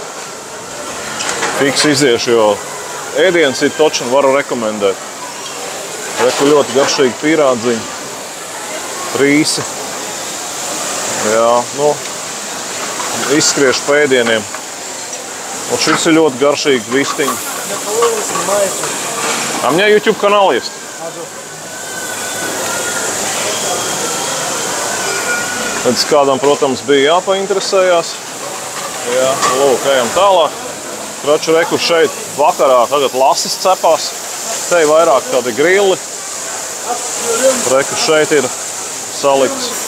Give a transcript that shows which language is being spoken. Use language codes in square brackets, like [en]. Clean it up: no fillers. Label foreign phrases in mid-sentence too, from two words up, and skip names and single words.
[lv] Fiks iziešu, jo ēdiens ir točs un varu rekomendēt. Reku ļoti garšīgi pīrādziņi, rīsi. Jā, nu, izskriešu pa ēdieniem. Un šis ir ļoti garšīgi vistiņi. [ru] А у меня YouTube канал есть. [lv] Tad kādam, protams, bija jāpainteresējās. Jā, lūk, ejam tālāk. Kraču reku šeit vakarā tagad lasis cepās. Te ir vairāk tādi grilli. Reku šeit ir salikts.